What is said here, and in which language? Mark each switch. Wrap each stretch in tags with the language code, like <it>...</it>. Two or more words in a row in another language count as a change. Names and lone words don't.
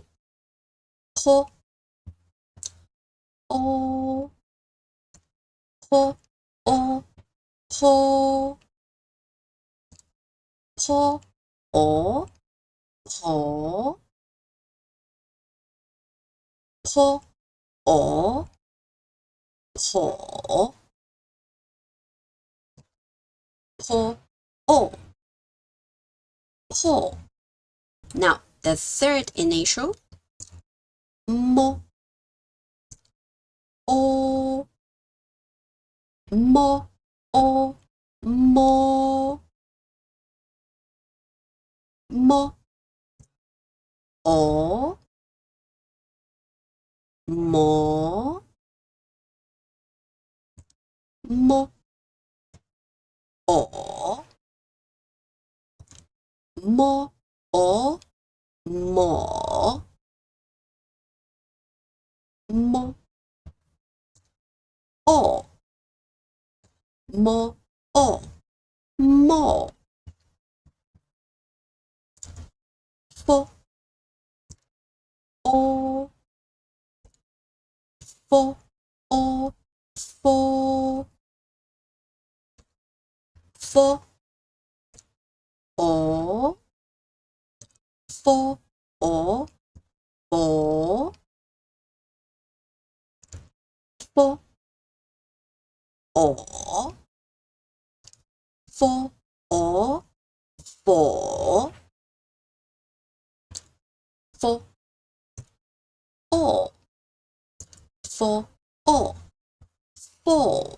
<en>Po, o, po, o, po, po, o, po, po, o, po, po, o, po. Now, the third initial, mo, o, mo, o, mo, mo, o, mo, mo, o, mo, o, mo, mo, o, mo, o. mall, for, or, for, or, for, for, or, for, or, for, for, or, for, or, for, for, or, for, or, for.</en>